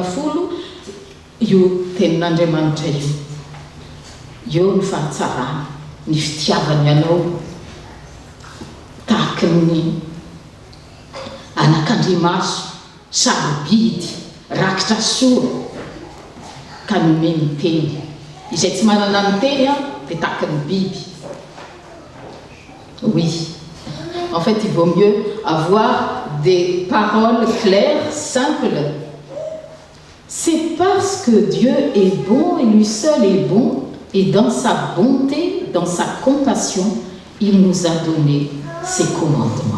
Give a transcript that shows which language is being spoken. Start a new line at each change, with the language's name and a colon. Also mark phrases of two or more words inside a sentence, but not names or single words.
Malagasy: folo io tenin'Andriamanitra io ny fahatsarana ny fitiavany ianao tahaka ny anak'andriamaso sarobidy rakitra soa ka nome ny teny izay tsy manana ny teny dia tahaka ny biby
French: oui en fait il vaut mieux avoir des paroles claires simples. C'est parce que Dieu est bon et lui seul est bon et dans sa bonté, dans sa compassion, il nous a donné ses commandements.